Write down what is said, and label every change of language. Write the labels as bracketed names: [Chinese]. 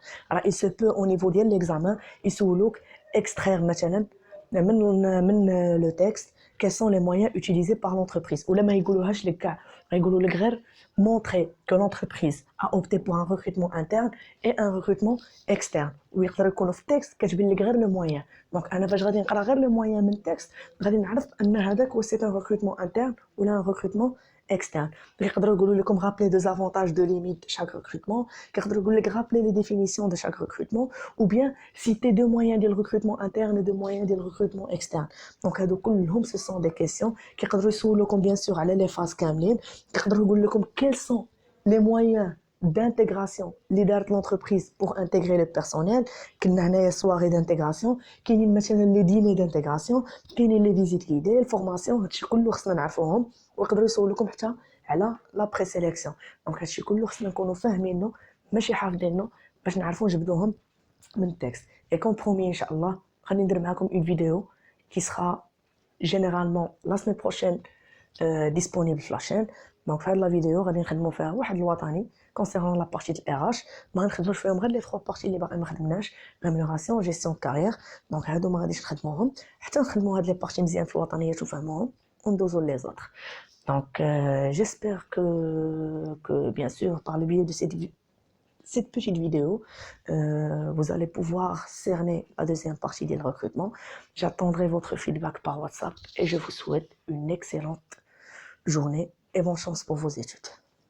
[French] Alors, il se peut au niveau de l'examen, il se peut extraire maintenant le texte quels sont les moyens utilisés par l'entreprise. Ou là, [Arabic] ما يقولوهاش لك كاع يقولوا لك غير [French] montrer que l'entreprise a opté pour un recrutement interne et un recrutement externe. [Arabic] ويقدر يكونوا في التكست كاتبين لك غير le moyen. Donc انا فاش غادي نقرا غير le moyen من التكست غادي نعرف ان هذاك هو [French] c'est un recrutement interne [Arabic] ولا [French] un recrutement externe. [Arabic] يقدروا يقولوا لكم [French] rappeler des avantages de limite de chaque recrutement, [Arabic] يقدروا يقول لك [French] rappeler les définitions de chaque recrutement ou bien citer deux moyens de recrutement interne et deux moyens de recrutement externe. Donc هادو كلهم ce sont des questions [Arabic] كيقدروا يسولوكم [French] bien sûr على les phases كاملين. [Arabic] يقدروا يقول لكم [French] quels sont les moyens d'intégration [Arabic] اللي دارت [French] l'entreprise pour intégrer le personnel. كنا هنايا soirée d'intégration, [Arabic] كاينين مثلا [French] les dîners d'intégration, كاينين les visites guidées, الفورماسيون. [Arabic] هادشي كله خصنا نعرفوهم ويقدروا يسولوكم حتى على لا بري سيليكسيون. دونك هادشي كله خصنا نكونوا فاهمينه ماشي حافظينه باش نعرفوا نجبدوهم من التكست. [French] Et comme promis [Arabic] ان شاء الله غادي ندير معكم [French] une vidéo qui sera généralement la semaine prochaine disponible sur la chaîne. Donc في هاد la vidéo [Arabic] غادي نخدموا فيها واحد الوطني [French] concernant la partie de RH. [Arabic] ما غنخدموش فيهم غير [French] les 3 parties [Arabic] اللي باقي ما خدمناش, rémunération, gestion de carrière. Donc هادو ما غاديش نخدموهم حتى نخدموا هاد [French] les parties [Arabic] مزيان في الوطنيات وفهموهم وندوزو les autres. [French] Donc j'espère que bien sûr par le biais de cette petite vidéo, vous allez pouvoir cerner la deuxième partie du recrutement. J'attendrai votre feedback par WhatsApp et je vous souhaite une excellente journée et bonne chance pour vos études.